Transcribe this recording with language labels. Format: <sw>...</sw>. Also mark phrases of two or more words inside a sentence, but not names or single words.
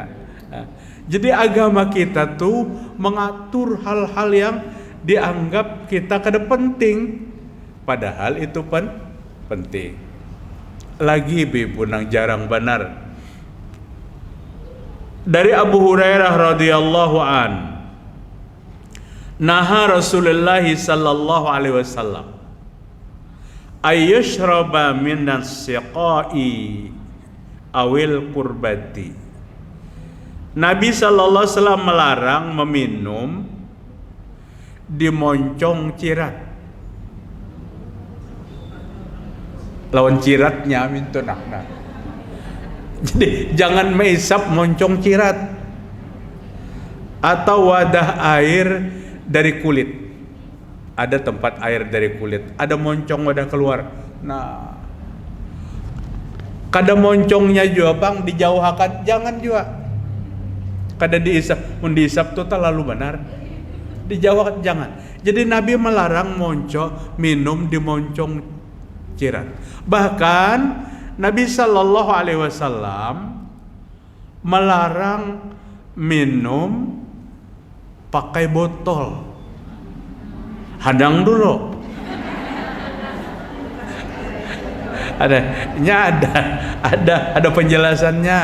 <bjn>Jadi agama kita tuh mengatur hal-hal yang dianggap kita kada penting, padahal itu penting. Lagi bibu nang jarang benar.</bjn> <ar>Dari أبو هريرة رضي الله عن نهى رسول الله صلى الله عليه وسلم أن يشرب من السقاء أو القربة.</ar> <bjn>Nabi sallallahu alaihi wasallam melarang meminum di moncong cirat. Lawan ciratnya mintu nah. Jadi jangan meisap moncong cirat atau wadah air dari kulit. Ada tempat air dari kulit, ada moncong wadah keluar. Nah, kada moncongnya juga Bang dijauhakan, jangan juga. Kada diisap, mun diisap tuh terlalu benar. Dijauhkan jangan. Jadi Nabi melarang minum di moncong cirat. Bahkan Nabi</bjn> <ar>صلى الله عليه وسلم</ar> <bjn>melarang minum pakai botol. Hadang dulu. Ada penjelasannya.</bjn>